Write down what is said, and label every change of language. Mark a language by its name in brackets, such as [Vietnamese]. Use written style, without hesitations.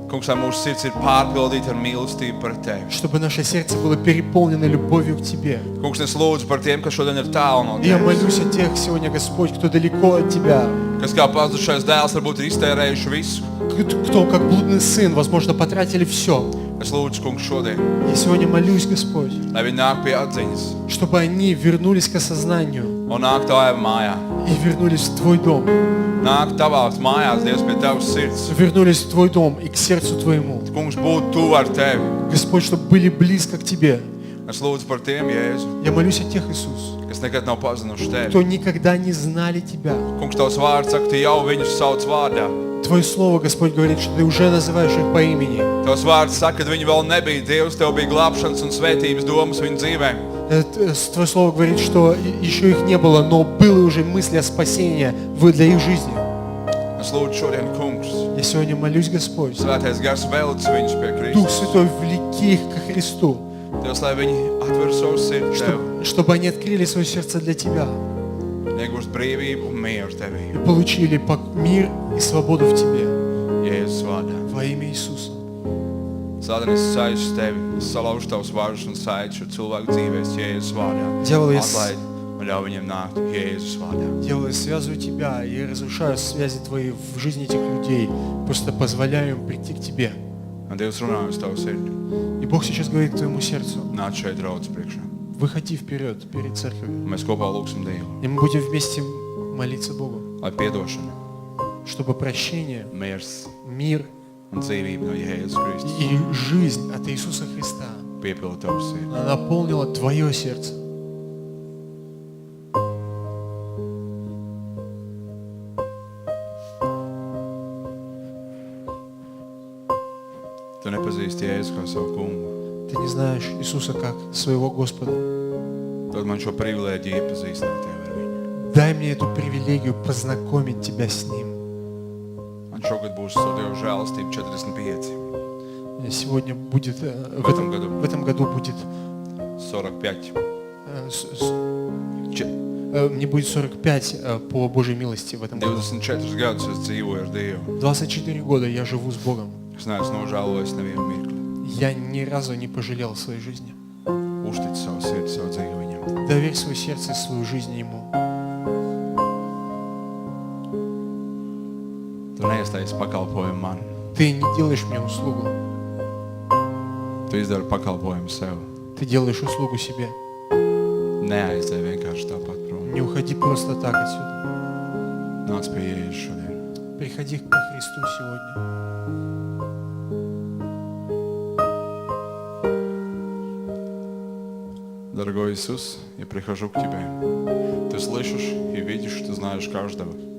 [Latvian] Kungs, lai mūsu sirds ir pārpildīta ar mīlestību par Tevi. [Russian] чтобы наше сердце было переполнено любовью к Тебе. [Latvian] Kungs, es lūdzu par tiem, kas šodien ir tālu no [Russian] И я [Latvian] Tevis, [Russian] молюсь о тех сегодня, Господь, кто далеко от Тебя, [Latvian] kas kā pazudušais dēls varbūt ir iztērējuši visu. [Russian] кто, как блудный сын, возможно, потратили все. [Latvian] Es lūdzu, Kungs, šodien, [Russian] Я сегодня молюсь, Господь, [Latvian] lai viņi nāk pie atziņas [Russian] чтобы они вернулись к осознанию [Latvian] un nāk Tavā mājā. [Russian] и вернулись в Твой дом, [Latvian] Nāk Tavās mājās, Dievs, pie Tavas sirds. [Russian] вернулись в Твой дом и к сердцу Твоему. [Latvian] Kungs, būt tuvu ar Tevi. [Russian] Господь, чтобы были близко к Тебе. [Latvian] Es lūdzu par tiem, Jēzu, [Russian] Я молюсь о тех, Иисус, [Latvian] kas nekad nav pazinuši [Russian] кто [Latvian] Tevi. [Russian] никогда не знали Тебя. [Latvian] Kungs, Tavs vārds saka, Tu jau viņus sauc vārdā. [Russian] Твое Слово, Господь, говорит, что Ты уже называешь их по имени. [Latvian] Tavs vārds saka, kad viņi vēl nebija Dievs, Tev bija glābšanas un svētības domas viņu dzīvēm. [Russian] Твое Слово говорит, что еще их не было, но было уже мысли о спасении для их жизни. [Latvian] Es lūdzu šodien, Kungs, [Russian] Я сегодня молюсь, Господь, [Latvian] Svētais Gars velc viņus pie [Russian] Дух [Latvian] Kristus. [Russian] Святой, влеки их ко Христу, [Latvian] Dievs, lai viņi atver savu sirdi Tev, [Russian] чтобы они открыли свое сердце для Тебя [Latvian] iegūst brīvību un mieru [Russian] и [Latvian] Tevī. [Russian] получили мир и свободу в Тебе. [Latvian] Jēzus vārdā. [Russian] Во имя Иисуса. [Latvian] Sātan, es saistu Tevi, es salaužu Tavus vārdus un saitu šo cilvēku dzīvēs Jēzus vārdā. [Russian] Дьявол, я [Latvian] Atlaid un ļauj viņiem nākt Jēzus vārdā. [Russian] Дьявол, я связываю Тебя и разрушаю связи Твои в жизни этих людей. Просто позволяю им прийти к Тебе. [Latvian] Un Dievs runā uz Tavu sirdi. [Russian] И Бог сейчас говорит к Твоему сердцу. [Latvian] Nāc šeit draudz priekšā. [Russian] Выходи вперед, перед церковью. [Latvian] Un mēs kopā lūgsim Dievu, [Russian] И мы будем вместе молиться Богу, [Latvian] lai piedošana, [Russian] чтобы прощение, [Latvian] miers [Russian] мир [Latvian] un dzīvība no Jēzus Kristus [Russian] и жизнь от Иисуса Христа [Latvian] piepilda Tavu sirdi. [Russian] она наполнила Твое сердце. [Latvian] Tu nepazīsti Jēzu kā savu kungu. [Russian] Ты не знаешь Иисуса как своего Господа. [Latvian] Dod man šo privilēģiju iepazīstināt Tevi ar viņu. [Russian] Дай мне эту привилегию познакомить Тебя с Ним. [Latvian] Man šogad būs ar Dievu žēlastību 45, [Russian] Сегодня будет, в этом году будет, [Latvian] 45. [Russian] мне будет 45 по Божьей милости в этом году. [Latvian] 24 gadus es dzīvoju ar Dievu. [Russian] 24 года я живу с Богом. [Latvian] Es neesmu nožēlojis nevienu mirkli. [Russian] Я ни разу не пожалел в своей жизни. [Latvian] Uztic savu sirdi, savu dzīvi viņam. [Russian] Доверь свое сердце и свою жизнь Ему. [Latvian] Tu neiestājies pakalpojumu man. [Russian] Ты не делаешь мне услугу. [Latvian] Tu izdari pakalpojumu sev. [Russian] Ты делаешь услугу себе. [Latvian] Neaizdēj vienkārši tāpat prom. [Russian] Не уходи просто так отсюда. [Latvian] Nāc pie Jēzus šodien. [Russian] Приходи ко Христу сегодня. Дорогой Иисус, я прихожу к Тебе. Ты слышишь и видишь, Ты знаешь каждого.